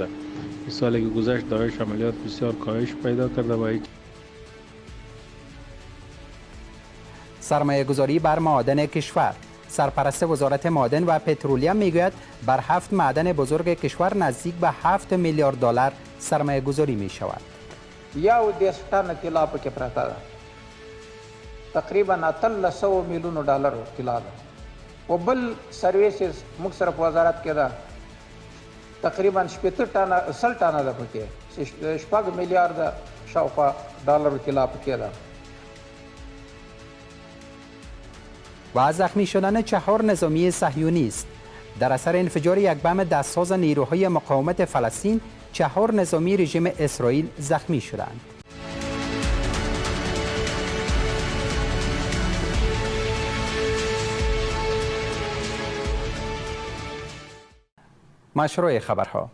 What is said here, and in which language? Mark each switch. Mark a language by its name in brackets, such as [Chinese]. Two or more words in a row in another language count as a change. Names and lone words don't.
[Persian] این سالی که گذشت داعش عملیات بسیار کاهش پیدا کرده و سرمایه گذاری بر معادن کشور. سرپرست وزارت معادن و پترولیم میگوید بر 7 معدن بزرگ کشور نزدیک به 7 میلیارد دلار سرمایه گذاری می شود. [Pashto] یو دیش ټن طلا پکې پراته ده. تقریبا 300 میلیون ډالر طلا ده. او بل سرویسز موږ سره په وزارت کې ده. تقریبا 100 ټنه ده پکې. 6 میلیارد شاوخوا ډالر طلا پکې ده. [Persian] و زخمی شدن 4 نظامی صهیونی است. در اثر انفجار یک بم دستساز نیروهای مقاومت فلسطین 4 نظامی رژیم اسرائیل زخمی شدند. مشروع خبرها.